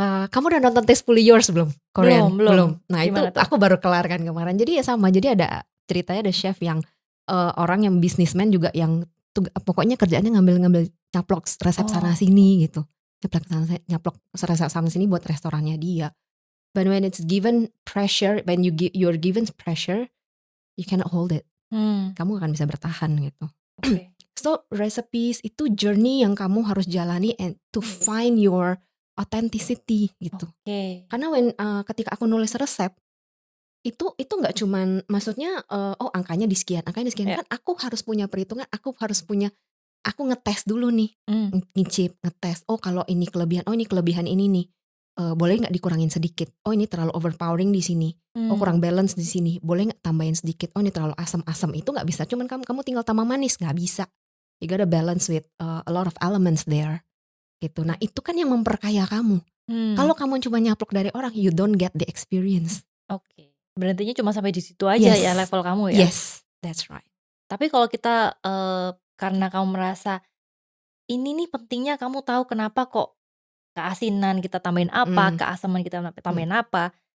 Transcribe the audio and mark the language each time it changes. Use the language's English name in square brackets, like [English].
[Indonesian] Kamu udah nonton Tastefully Yours belum? Korean? Belum. Nah itu Gimana tuh? aku baru kelar kan kemarin. Jadi ya sama, jadi ada ceritanya ada chef yang orang yang businessman juga yang pokoknya kerjaannya ngambil nyaplok resep sana sini gitu. Nyaplok resep sana sini buat restorannya dia. [English] But when it's given pressure, when you're given pressure, you cannot hold it. [Indonesian] Kamu akan bisa bertahan gitu. So recipes itu journey yang kamu harus jalani [English] and to find your authenticity [Indonesian] gitu. Karena ketika aku nulis resep itu nggak cuman maksudnya angkanya di sekian kan aku harus punya perhitungan, aku ngetes dulu nih, ngicip, ngetes. Oh kalau ini kelebihan, ini kelebihan ini nih. boleh nggak dikurangin sedikit? Oh ini terlalu overpowering di sini. Oh kurang balance di sini. Boleh nggak tambahin sedikit? Oh ini terlalu asam-asam. Itu nggak bisa. Cuman kamu tinggal tambah manis, nggak bisa. [English] You gotta balance with a lot of elements there. [Indonesian] Gitu. Nah itu kan yang memperkaya kamu. Kalau kamu cuma nyaplok dari orang, [English] you don't get the experience. [Indonesian] Oke. Berhentinya cuma sampai di situ aja ya level kamu ya? [English] Yes, that's right. [Indonesian] Tapi kalau kita karena kamu merasa ini nih pentingnya kamu tahu kenapa kok keasinan kita tambahin apa, keasaman kita tambahin apa.